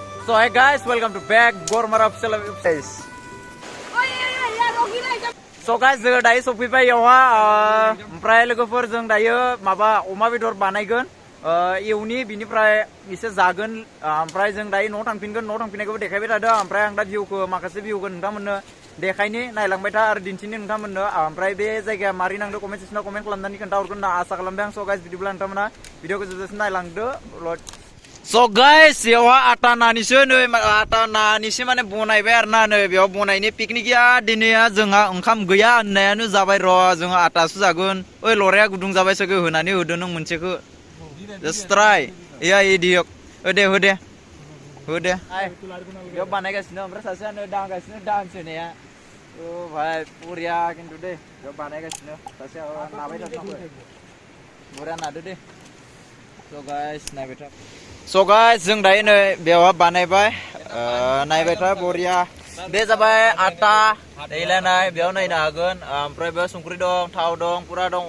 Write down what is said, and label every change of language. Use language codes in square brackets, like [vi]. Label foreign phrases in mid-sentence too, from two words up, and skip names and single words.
[en] So hey guys, welcome to back Gormar official guys. So guys, [brx] जोङो दायो सफैबाय यावहा ओमफ्राय लोगोफोर जों दायो माबा अमा बेदर बानायगोन एवनि बिनिफ्राय एसे जागोन ओमफ्राय जों दायो न'आव थांफिनगोन न'आव थांफिननायखौबो देखायबाय थादों ओमफ्राय आं दा भिउखौ माखासे भिउखौ नोंथांमोननो देखायनि नायलांबाय था आरो दिन्थिनो नोंथांमोननो ओमफ्राय बे जायगाया मारै नांदो कमेन्ट सेक्सनाव कमेन्ट खालामनानै खोन्थाहरगोन होनना आसा खालामदों आं। [en] So guys [brx] बिदिब्ला नोंथांमोना भिडिअखौ जोबजासिम नायलांदो। [en] So guys, [brx] यावहा आटा नानिसो माने बनायबाय आरोना नै बेयाव बनायनि पिकनिकया दिनैया जोंहा ओंखाम गैया होननायानो जाबाय र' जोंहा आटासो जागोन। ओइ लराया गुदुं जाबाय सगो होनानै होदो नों मोनसेखौ [en] just try [brx] या इडियक होदे बेयाव बानायगासिनो ओमफ्राय सासेयानो दांगासिनो डान्स होनाया ओ भाई पुरिया खिन्थु दे बेयाव बानायगासिनो सासेया नाबाय थादों बुरिया नादो दे। [en] So guys [brx] नायबाय था [en] So guys [brx] जों दायो नै बेयावहा बानायबाय नायबाय था बरिया बे जाबाय आटा दैलायनाय बेयाव नायनो हागोन ओमफ्राय बेयाव संख्रि दं थाव दं पुरा दं